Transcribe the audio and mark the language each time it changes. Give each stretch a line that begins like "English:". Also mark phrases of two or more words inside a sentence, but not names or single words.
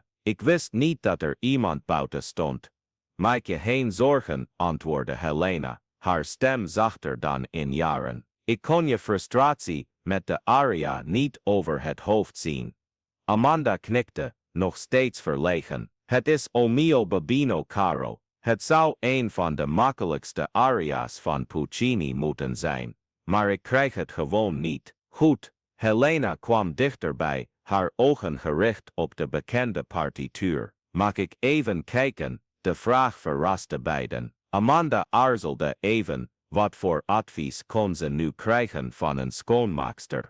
Dutch: Ik wist niet dat er iemand buiten stond. Maak je geen zorgen, antwoordde Helena, haar stem zachter dan in jaren. Ik kon je frustratie met de aria niet over het hoofd zien. Amanda knikte, nog steeds verlegen. Het is O mio babino caro. Het zou een van de makkelijkste aria's van Puccini moeten zijn. Maar ik krijg het gewoon niet. Goed, Helena kwam dichterbij, haar ogen gericht op de bekende partituur. Mag ik even kijken? De vraag verraste beiden. Amanda aarzelde even, wat voor advies kon ze nu krijgen van een schoonmaakster?